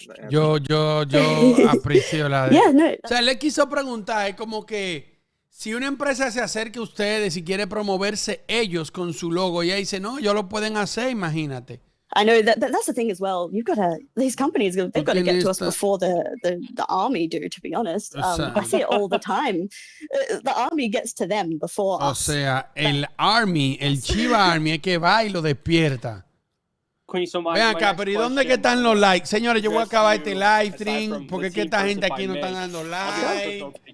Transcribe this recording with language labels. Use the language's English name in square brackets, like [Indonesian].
[Spanish] Yo aprecio la de... O sea, le quiso preguntar, es como que si una empresa se acerca a ustedes y quiere promoverse ellos con su logo, y ella dice, no, ellos lo pueden hacer, imagínate. [English] I know that's the thing as well. You've got to, these companies, they've got to get to us before the army do, to be honest. I see it all the time. The army gets to them before us. [Spanish] O sea, el Shiba Army es que va y lo despierta. Vean acá, pero ¿y dónde que están los likes? Señores, yo voy a acabar este live stream porque es que esta gente aquí no está dando like.